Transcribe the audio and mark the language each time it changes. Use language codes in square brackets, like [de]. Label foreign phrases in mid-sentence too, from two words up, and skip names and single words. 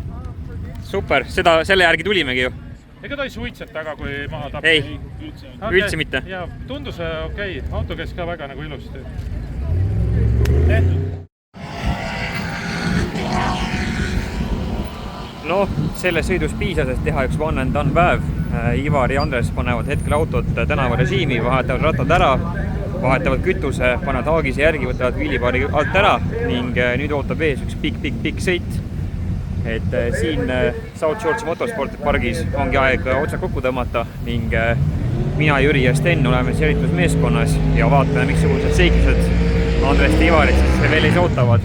[et] Super, selle järgi tulimegi ju. Ega ta ei suitset taga, kui maha tapib? Ei, üldse mitte. Ja tundus okei. Auto käis ka väga nagu ilusti. Tehtud. Noh, selles sõidus piisas, et teha üks [en] one and done [et] päev. Ivar ja Andres panevad hetkel autot tänavarežiimi, vahetavad rattad ära, vahetavad kütuse, panevad haagise järgi, võtavad viilipaari alt ära ning nüüd ootab ees üks pikk sõit. Et siin South Georgia Motorsporti pargis ongi aeg otsad kokku tõmmata ning mina, Jüri ja Sten oleme jälitusmeeskonnas ja vaatame, miksugused seiklused Andres ja Ivarit siis veel ees ootavad.